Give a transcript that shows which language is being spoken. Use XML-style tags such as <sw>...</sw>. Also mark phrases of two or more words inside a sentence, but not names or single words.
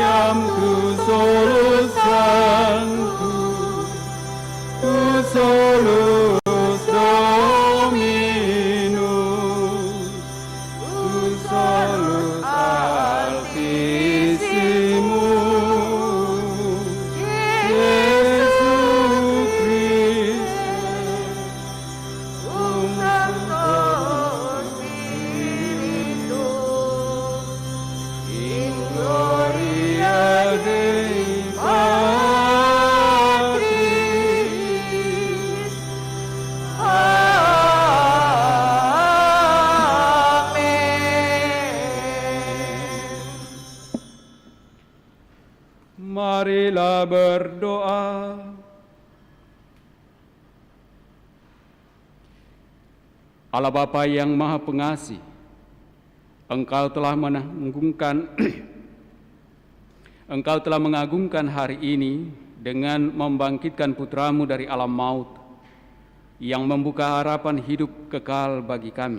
<la>tu solus sanctus, tu solus Dominus, tu solus Altissimus, Iesus Christus, Santo Spiritus, in gloria Dei Patris.</la> <id>Amin. Marilah berdoa. Allah Bapa yang Maha Pengasih, Engkau telah mengagungkan hari ini dengan membangkitkan putra-Mu dari alam maut yang membuka harapan hidup kekal bagi kami.</id>